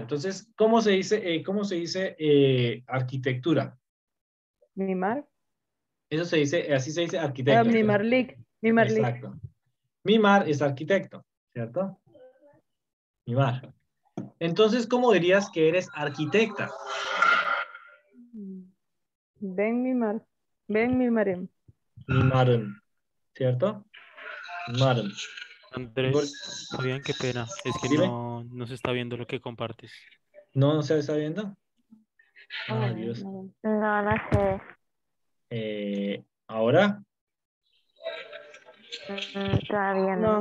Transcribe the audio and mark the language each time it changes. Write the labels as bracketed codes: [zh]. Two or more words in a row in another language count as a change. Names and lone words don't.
[es] Entonces, ¿cómo se dice arquitectura? [tr] Mimar. [es] Eso se dice, así se dice arquitecto. [tr] Mimarlik. Mimarlik. [es] Exacto. Mimar es arquitecto, ¿cierto? [tr] Mimar. [es] Entonces, ¿cómo dirías que eres arquitecta? [tr] Ben mimar. Ben mimarem. Mimarem, [es] ¿cierto? Mimarem. Andrés, Fabián, qué pena. Es que Dime. no se está viendo lo que compartes. ¿No se está viendo? Ah, Oh, Dios. no. No sé. ¿Ahora? Todavía no.